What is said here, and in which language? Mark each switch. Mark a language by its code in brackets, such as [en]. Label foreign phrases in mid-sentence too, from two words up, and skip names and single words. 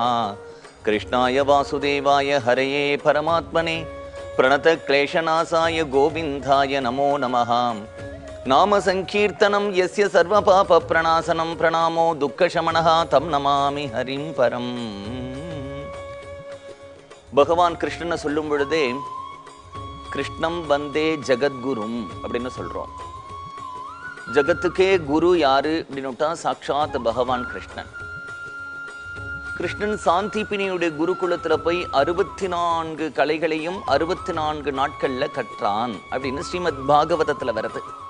[sa] कृष्णाय वासुदेवाय हरये परमात्मने प्रणतक्लेशनाशाय गोविंदाय नमो नमः. नाम संकीर्तनं यस्य सर्वपाप प्रणाशनं प्रणामो दुःखशमनः तं नमामि हरिं परम्. [ta] भगवान कृष्णन சொல்லும் பொழுதே [sa] कृष्णं वन्दे जगद्गुरुम् [ta] அப்படின்னு சொல்றோம். ஜகத்துக்கே குரு யாரு அப்படின்னுட்டா சாட்சாத் பகவான் கிருஷ்ணன். கிருஷ்ணன் சாந்திபினியுடைய குருகுலத்துல போய் 64 கலைகளையும் 64 நாட்கள்ல கற்றான் அப்படின்னு ஸ்ரீமத் பாகவதத்துல வருது.